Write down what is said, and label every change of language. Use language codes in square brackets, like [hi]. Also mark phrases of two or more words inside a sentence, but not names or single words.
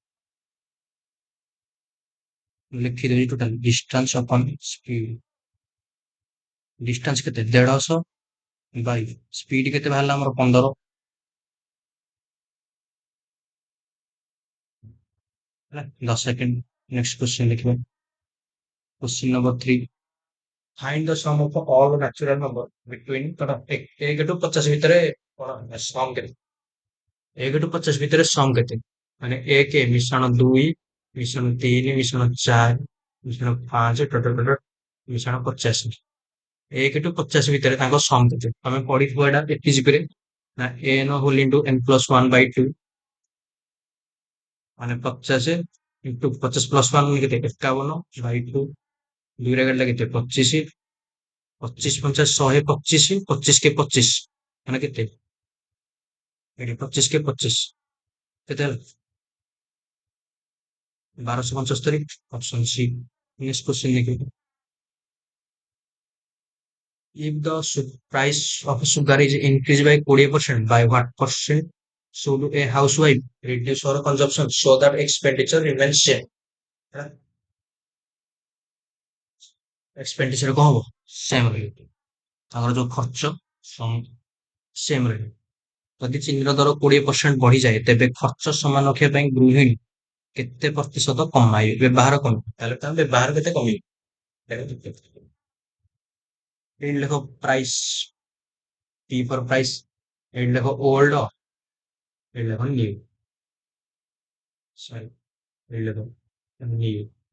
[or] ଲେଖିଦେବି [en] total distance upon speed. [or] ଡିଷ୍ଟାନ୍ସ କେତେ 150 [en] by speed [or] କେତେ ବାହାରିଲା ଆମର 15 ହେଲା। 10 ସେକେଣ୍ଡ। [en] next question [or] ଦେଖିବା, [en] question number 3। find the sum of all natural number between cut 1 to 50 [or] ଭିତରେ କଣ ସମ କେତେ? 1 ଟୁ 50 ଭିତରେ ସମ କେତେ? ମାନେ 1 ମିଶ୍ରଣ 2 ମିଶ୍ରଣ 3 ମିଶ୍ରଣ 4 ମିଶ୍ରଣ 5 ଟୋଟାଲ ମିଶ୍ରଣ 50। 1 ଟୁ 50 ଭିତରେ ତାଙ୍କ ସମ କେତେ? ତମେ ପଢିଥିବ ଏଇଟା ଏଟିଜିପି ରେ ନା [en] n whole into n plus 1/2 [or] ମାନେ [en] 50 into 50 plus 1 [or] କେତେ 51/2 2 ରେ କାଟିଲେ କେତେ 25, 25 50 125, 25 के 25 ମାନେ କେତେ ଏଠି 25 के 25 କେତେ ହେଲା 1275। [en] option C. next question [hi] देखिए, [en] if the price of sugar is increased by 20% by what percent should a housewife reduce her consumption so that expenditure remains same? [hi] एक्सपेंडिचर कौन हो सेम रहे, [or] ତାଙ୍କର ଯୋଉ ଖର୍ଚ୍ଚ ସେମ ରହିବ। ଯଦି ଚିନିର ଦର 20% ବଢିଯାଏ ତେବେ ଖର୍ଚ୍ଚ ସମାନ ରଖିବା ପାଇଁ ଗୃହିଣୀ କେତେ ପ୍ରତିଶତ କମାଇ ବ୍ୟବହାର କମିବ? ତାହେଲେ ତାର ବ୍ୟବହାର କେତେ କମିବ ଦେଖ। ଏଇଠି ଲେଖ ପ୍ରାଇସ୍, [en] P for price, [or] ଏଇଠି ଲେଖ ଓଲ୍ଡ, ଏଇଠି ଲେଖ ନ୍ୟू, ସରି ଏଇଠି ଲେଖ ନ୍ୟୁ।